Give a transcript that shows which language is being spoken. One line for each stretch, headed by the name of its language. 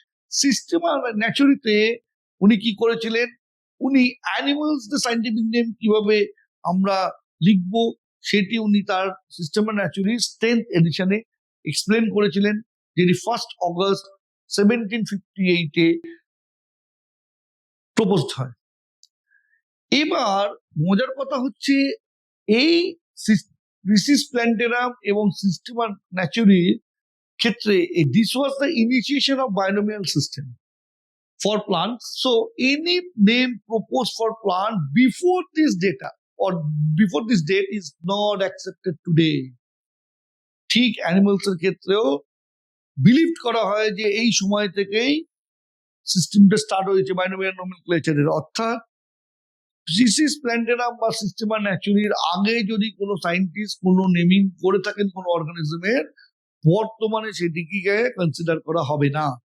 Bangla: সিস্টেমা ন্যাচুরিতে উনি কি করেছিলেন, উনি অ্যানিমালস সাইন্টিফিক নেম কিভাবে আমরা লিখবো সেটি উনি তার সিস্টেমা ন্যাচুরি 10th এডিশনে এক্সপ্লেন করেছিলেন, যেটি 1 অগস্ট 1758-এ প্রপোজড হয়। এবার মজার কথা হচ্ছে এই স্পিসিস প্ল্যান্টেরাম এবং সিস্টেমা ন্যাচুরির ক্ষেত্রে
English: This was the initiation of binomial system for plants. So any name proposed for plant before this data or before this date is not accepted today.
Bangla: ঠিক অ্যানিমালস এর ক্ষেত্রেও বিলিভ করা হয় যে এই সময় থেকেই সিস্টেমটা স্টার্ট হয়েছে বাইনোমিয়াল নোমেনক্লেচারের। অর্থাৎ স্পিসিস প্ল্যান্টেরাম বা সিস্টেমা ন্যাচুরির আগে যদি কোনো সায়েন্টিস্ট কোনো নেমিং করে থাকেন কোনো অর্গানিজমের, বর্তমানে সেটিকে কনসিডার করা হবে না।